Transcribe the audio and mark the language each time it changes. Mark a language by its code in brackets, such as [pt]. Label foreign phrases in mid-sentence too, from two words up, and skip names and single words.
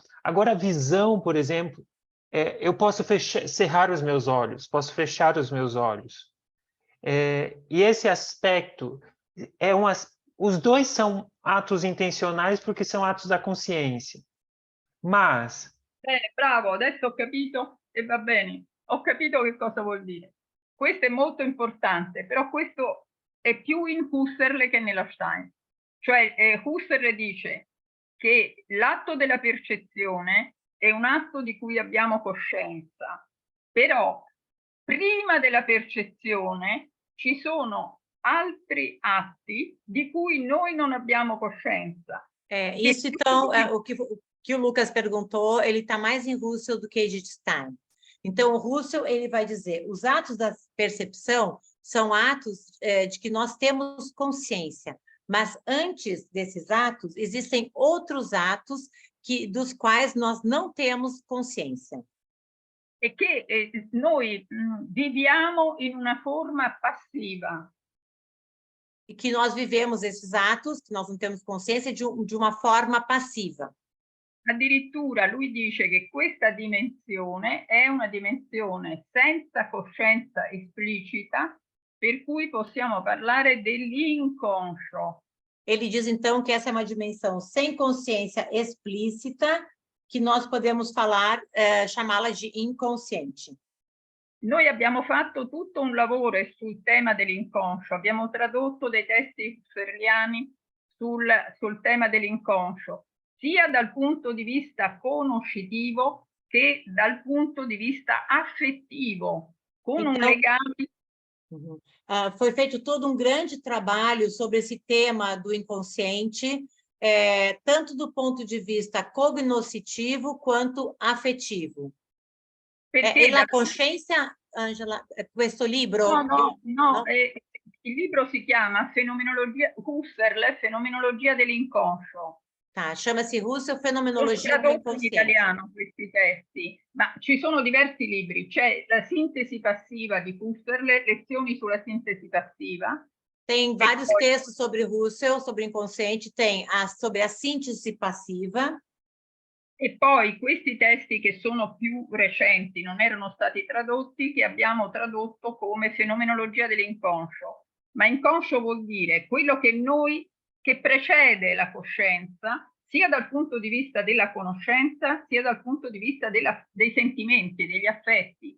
[pt] Agora, a visão, por exemplo, eu posso cerrar os meus olhos, posso fechar os meus olhos. E esse aspecto, os dois são atos intencionais porque são atos da consciência. Mas... [it] bravo, adesso ho capito e va bene. Ho capito che cosa vuol dire. Questo è molto importante, però questo è più in Husserl che nella Stein. Cioè Husserl dice che l'atto della percezione è un atto di cui abbiamo coscienza, però prima della percezione ci sono altri atti di cui noi non abbiamo coscienza. [pt] Isso, então, o que o Lucas perguntou, ele está mais em Husserl do que Edith Stein. Então, o Husserl, ele vai dizer, os atos da percepção são atos de que nós temos consciência, mas antes desses atos, existem outros atos dos quais nós não temos consciência. [it] E che noi viviamo in una forma passiva. [pt] E que nós vivemos esses atos, que nós não temos consciência, de uma forma passiva. [it] Addirittura lui dice che questa dimensione è una dimensione senza coscienza esplicita, per cui possiamo parlare dell'inconscio. [pt] Ele diz, então, que essa é uma dimensão sem consciência explícita, que nós podemos chamá-la de inconsciente. [it] Noi abbiamo fatto tutto un lavoro sul tema dell'inconscio, abbiamo tradotto dei testi husserliani sul tema dell'inconscio, sia dal punto di vista conoscitivo che dal punto di vista affettivo, con un legame. [pt] Foi feito todo um grande trabalho sobre esse tema do inconsciente, tanto do ponto [it] di vista [pt] cognoscitivo quanto affettivo. [it] E la coscienza, Angela, questo libro? No. Il libro si chiama Husserl, Fenomenologia dell'inconscio. [pt] Chama-se Husserl, Fenomenologia [it] dell'inconsciente. In italiano questi testi, ma ci sono diversi libri. C'è la sintesi passiva di Husserl, lezioni sulla sintesi passiva. [pt] Tem vários textos sobre Husserl, sobre o inconsciente, tem sobre a síntese passiva. [it] E poi questi testi che sono più recenti, non erano stati tradotti, che abbiamo tradotto come Fenomenologia dell'inconscio. Ma inconscio vuol dire quello che precede la coscienza, sia dal punto di vista della conoscenza, sia dal punto di vista dei sentimenti, degli affetti.